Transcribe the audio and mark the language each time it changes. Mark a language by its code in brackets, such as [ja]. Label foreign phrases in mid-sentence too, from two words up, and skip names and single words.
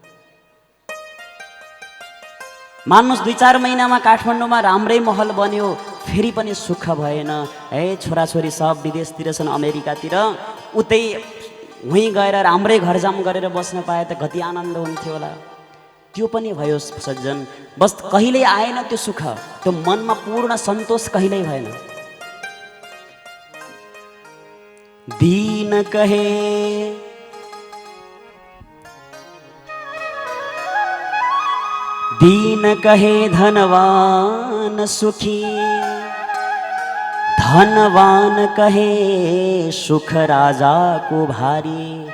[ne] मान्नुहोस् 2-4 महिनामा काठमाडौँमा राम्रै महल बन्यो, फेरि पनि सुख भएन। छोराछोरी सब विदेशतिर छन्, अमेरिकातिर, उतै उहीँ गएर राम्रै घरजाम गरेर बस्न पाए त कति आनन्द हुन्थ्यो होला। त्यो पनि भयो सज्जन, बस कहिल्यै आएन त्यो सुख, त्यो मनमा पूर्ण सन्तोष कहिल्यै भएन। [hi] दीन कहे धनवान सुखी, धनवान कहे सुख राजा को भारी,